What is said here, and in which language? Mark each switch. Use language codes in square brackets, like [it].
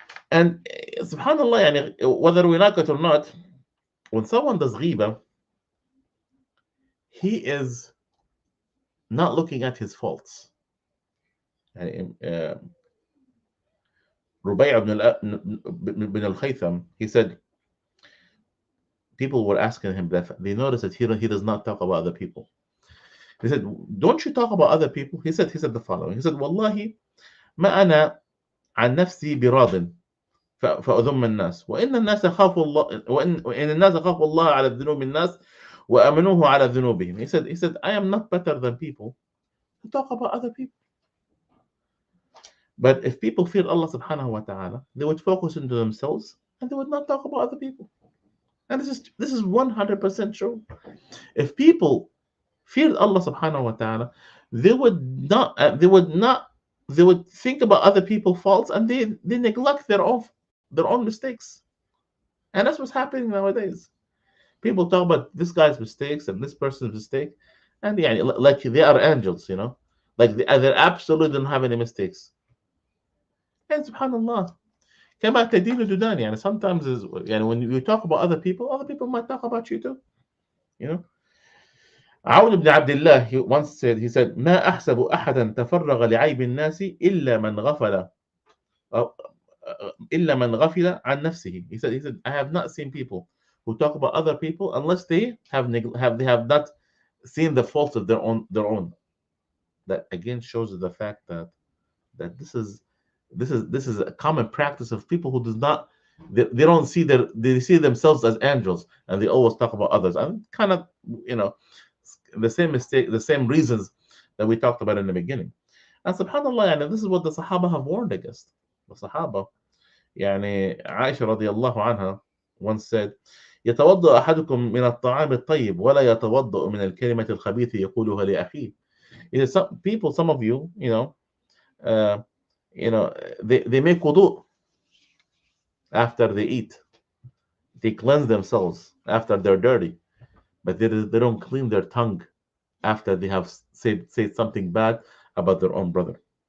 [en] And subhanallah, yani, whether we like it or not, when someone does ghiba, he is not looking at his faults. يعني, Rubai' ibn al-Khaytham, he said, people were asking him that they noticed that he does not talk about other people. He said, don't you talk about other people? He said the following. He said, [ar] والله ما أنا عن نفسي براض فأذم الناس وإن الناس خافوا الله وإن الناس خافوا الله على ذنوب الناس وأمنوه على ذنوبهم. [en] He said, I am not better than people who talk about other people. But if people fear Allah subhanahu wa ta'ala, they would focus into themselves and they would not talk about other people. And this is 100% true. If people feared Allah subhanahu wa ta'ala, they would think about other people's faults and they neglect their own mistakes. And that's what's happening nowadays. People talk about this guy's mistakes and this person's mistake, and yeah, like they are angels, you know, like they absolutely don't have any mistakes. [ar] And subhanallah, كما تدين تدان. [en] يعني sometimes when you talk about other people might talk about you too, you know. [ar] عون بن عبد الله [en] he once said, he said, [ar] ما أحسب أحدا تفرغ لعيب الناس إلا من غفل إلا من غفل عن نفسه. [en] He said, I have not seen people who talk about other people unless they have not seen the faults of their own. That again shows the fact that this is a common practice of people who does not they don't see they see themselves as angels and they always talk about others, and kind of, you know, the same reasons that we talked about in the beginning. And subhanallah, and this is what the Sahaba have warned against. The Sahaba, [ar] يعني عائشة رضي الله عنها [en] once said, [ar] يتوضأ أحدكم من الطعام الطيب ولا يتوضأ من الكلمة الخبيثة يقولها لأخيه. [en] Some of you, they make wudu after they eat. They cleanse themselves after they're dirty, but they don't clean their tongue after they have said something bad about their own brother.